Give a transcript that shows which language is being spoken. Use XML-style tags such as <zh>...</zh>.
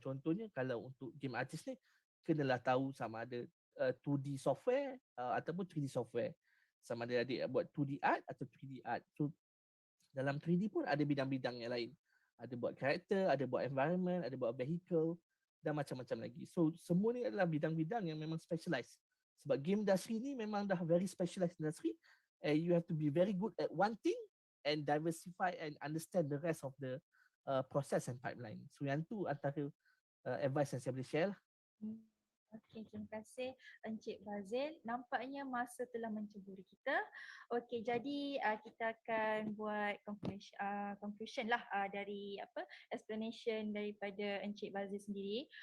<ms>Contohnya kalau untuk game artist ni, kenalah tahu sama ada 2D software ataupun 3D software. Sama ada adik buat 2D art atau 3D art. So dalam 3D pun ada bidang-bidang yang lain. Ada buat karakter, ada buat environment, ada buat vehicle dan macam-macam lagi. So semua ni adalah bidang-bidang yang memang specialized. Sebab game industry ni memang dah</ms> <en>very specialized industry, and you have to be very good at one thing and diversify and understand the rest of the process and pipeline.</en> <ms>So yang tu antara advice yang saya boleh share lah. Okey, terima kasih Encik Fazil. Nampaknya masa telah menceburi kita. Okey, jadi kita akan buat conclusion lah dari explanation daripada Encik Fazil sendiri.</ms>